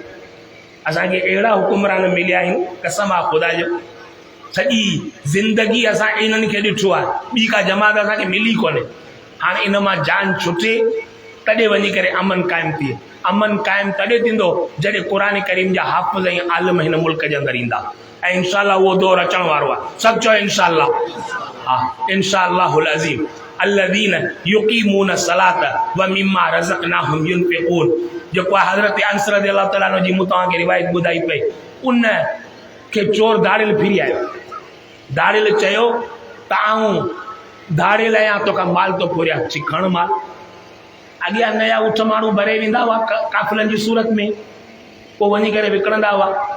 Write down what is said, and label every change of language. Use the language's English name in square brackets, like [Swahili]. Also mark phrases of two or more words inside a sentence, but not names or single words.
[Sindhi] असांखे अहिड़ा हुकुमरान मिलिया आहिनि, कसम आहे ख़ुदा जो, सॼी ज़िंदगी असां इन्हनि खे ॾिठो आहे, ॿी का जमात असांखे मिली कोन्हे। हाणे इन मां जान छुटे तॾहिं वञी करे अमन क़ाइमु थिए। अमन कायम तॾहिं थींदो जॾहिं क़ुरान करीम जा हाफ़िज़ ऐं आलिम हिन मुल्क जे अंदरि ईंदा ऐं इंशाअल्लाह उहो दौर अचण वारो आहे सभु चओ इंशाअल्लाह हा [Arabic] إن شاء الله العظيم الذين يقيمون الصلاة ومما رزقناهم ينفقون [Sindhi] जेको आहे हज़रत अनस [Arabic] رضي الله تعالى عنه [Sindhi] जी मूं तव्हांखे रिवायत ॿुधाई पई उन खे चोर दाड़ियल फिरी आयो दाड़ियल चयो त आऊं दाड़ियल आहियां तोखां माल थो फुरियां ची खण माल अॻियां नया उठ माण्हू भरे वेंदा हुआ काफ़िलनि जी सूरत में पोइ वञी करे विकिणंदा हुआ